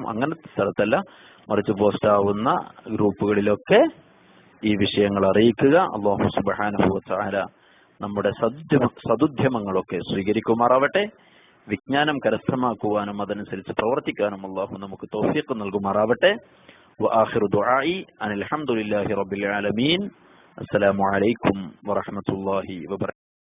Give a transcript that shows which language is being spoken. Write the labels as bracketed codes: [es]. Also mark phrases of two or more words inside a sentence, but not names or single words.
[ml] അങ്ങനത്തെ സ്ഥലത്തല്ല, മറിച്ച് പോസ്റ്റാവുന്ന ഗ്രൂപ്പുകളിലൊക്കെ ഈ വിഷയങ്ങൾ അറിയിക്കുക. [ar] الله سبحانه وتعالى [ml] നമ്മുടെ സദുദ്യമങ്ങളൊക്കെ സ്വീകരിക്കുമാറാവട്ടെ. വിജ്ഞാനം കരസ്ഥമാക്കുവാനും അതനുസരിച്ച് പ്രവർത്തിക്കാനും അല്ലാഹു നമുക്ക് തൗഫീഖ് നൽകുമാറാവട്ടെ. [ar] وآخر دعائي أن الحمد لله رب العالمين. السلام عليكم ورحمة الله وبركاته.